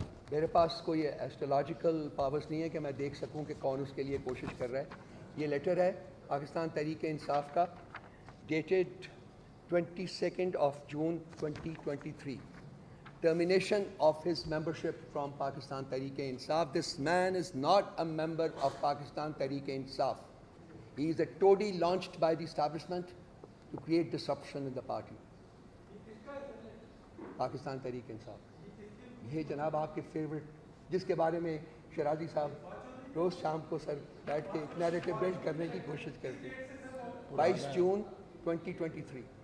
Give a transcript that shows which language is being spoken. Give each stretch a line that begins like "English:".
Urdu: میرے پاس کوئی ایسٹرولوجیکل پاورز نہیں ہے کہ میں دیکھ سکوں کہ کون اس کے لیے کوشش کر رہا ہے. یہ لیٹر ہے پاکستان تحریک انصاف کا, dated 22 June 2023.
English: Termination of his membership from Pakistan Tehreek-e-Insaf. This man is not a member of Pakistan Tehreek-e-Insaf. He is a toady launched by the establishment to create disruption in the party.
Urdu: Pakistan تحریک-e-Insaf. یہ جناب آپ کے favourite, جس کے بارے میں شیرازی صاحب روز شام کو سر بیٹھ کے ایک نیریٹو بلڈ کرنے کی کوشش کرتے ہیں. 22 جون 2023.